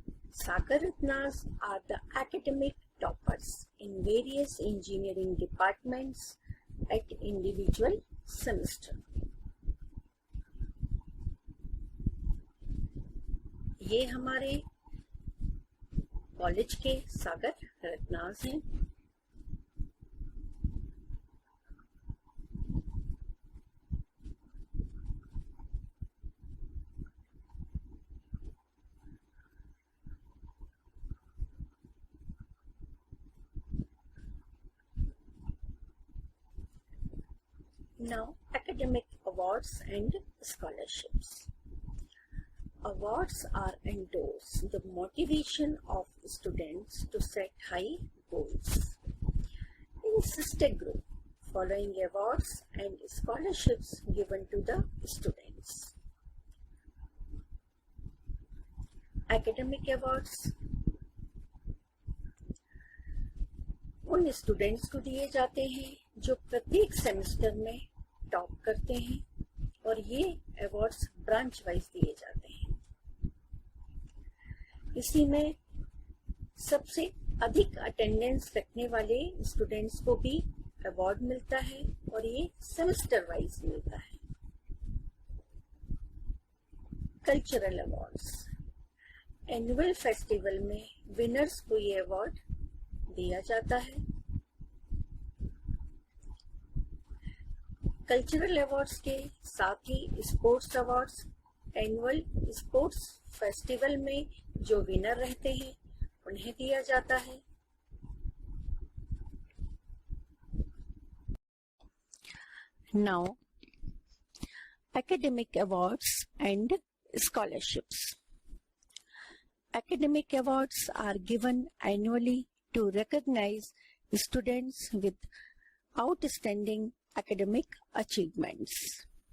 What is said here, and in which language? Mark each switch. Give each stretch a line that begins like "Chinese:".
English: Sagar Ratnas are the academic toppers in various engineering departments at individual semester.
Hindi: ये हमारे college के सागर रत्नास हैं।
English: Now, academic awards and scholarships. Awards are endorse the motivation of students to set high goals. In SISTEC group, following awards and scholarships given to the students.
Hindi: Academic awards उन students को दिए जाते हैं जो प्रत्येक semester में top करते हैं और ये अवार्ड्स ब्रांच वाइज दिए जाते हैं। इसी में सबसे अधिक अटेंडेंस रखने वाले स्टूडेंट्स को भी अवार्ड मिलता है और ये सेमेस्टर वाइज मिलता है। कल्चरल अवार्ड्स, एनुअल फेस्टिवल में विनर्स को ये अवार्ड दिया जाता है। कल्चरल अवार्ड्स के साथ ही sports awards, annual sports festival में जो विनर रहते हैं उन्हें दिया जाता है।
English: Now, academic awards and scholarships. Academic awards are given annually to recognize students with outstanding academic achievements.